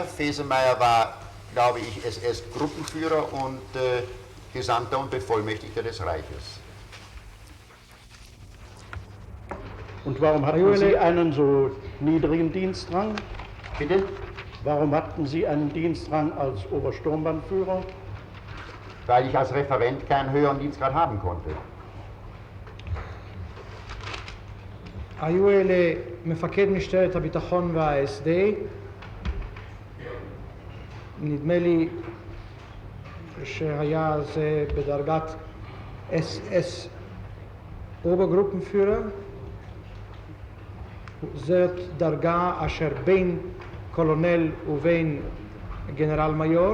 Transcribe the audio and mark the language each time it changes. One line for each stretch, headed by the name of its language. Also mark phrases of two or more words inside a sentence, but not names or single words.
German: Fesemeyer war, glaube ich, SS-Gruppenführer und Gesandter und Bevollmächtigter des Reiches. Und warum hatten Sie einen so niedrigen Dienstrang? Bitte? Warum hatten Sie einen Dienstrang als Obersturmbannführer? Weil ich als Referent keinen höheren Dienstgrad haben konnte.
Hebrew: היו אלה מפקד משטרת הביטחון וה-SD, נדמה לי שהיה זה בדרגת SS אוברגרופנפיורר, זאת דרגה אשר בין קולונל ובין גנרל מיור.